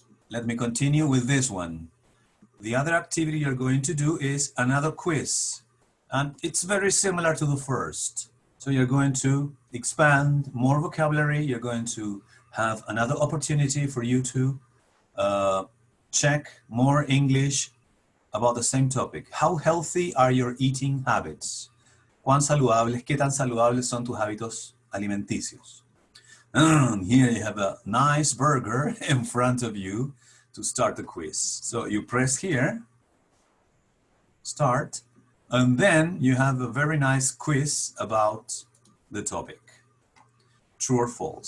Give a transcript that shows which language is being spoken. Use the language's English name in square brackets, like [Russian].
[English] Let me continue with this one. The other activity you're going to do is another quiz, and it's very similar to the first. So you're going to expand more vocabulary, you're going to have another opportunity for you to check more English about the same topic. How healthy are your eating habits? [Spanish] ¿Qué tan saludables son tus hábitos alimenticios? [English] And here you have a nice burger in front of you to start the quiz. So you press here, start, and then you have a very nice quiz about the topic. True or false.